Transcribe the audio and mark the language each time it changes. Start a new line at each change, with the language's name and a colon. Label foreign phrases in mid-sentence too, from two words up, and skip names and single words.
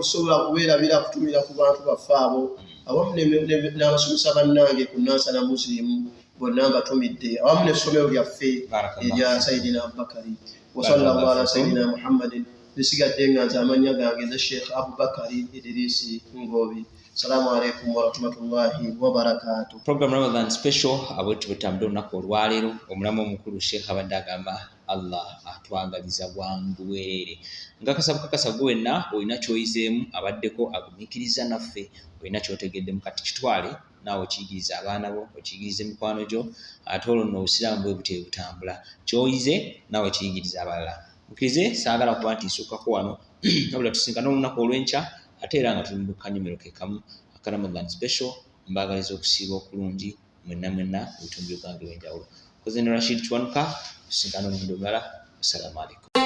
Ganda: Tusobola kubeerabira kutumira ku bantu baffe abo awamu n'abasomesa bannange ku Nansana Muslim bonna mbatumidde, awamu n'essomero lyaffe erya Sayyidina Abubakari.
Arabic: وصلى الله على سيدنا محمد.
Ganda: Nisigadde nga nze amannya gange nze Sheikh Abubakari Idrisi Ngobi.
Arabic: السلام عليكم ورحمة الله وبركاته.
Ganda: Program Ramadan special abwetu butambula olunaku olwaleero. Omulamu omukulu Sheikh abadde agamba Allah atwagaliza bwangu bwereere. Kakasa gwe wenna olina ky'oyizeemu abaddeko agumiikiriza naffe, olina ky'otegedde mu kati kitwale naawe okiyigiriza abaana bo, okiyigiriza emikwano gyo, ate olwo nno obusiraamu bwe butera butambula. Ky'oyize naawe kiyigiriza abalala. Mukirize saagala kuba nti nsukako wano wabula tusinkana olunaku olw'enkya ate era nga tuli mu kanyomero ke kamu aka Ramadan special. Mbaagaliza okusiiba okulungi mwenna ebitundu byange ebyenjawulo. Koze ne Rashid Chwanuka, tusinkana olundi olulala.
Arabic: السلام عليكم.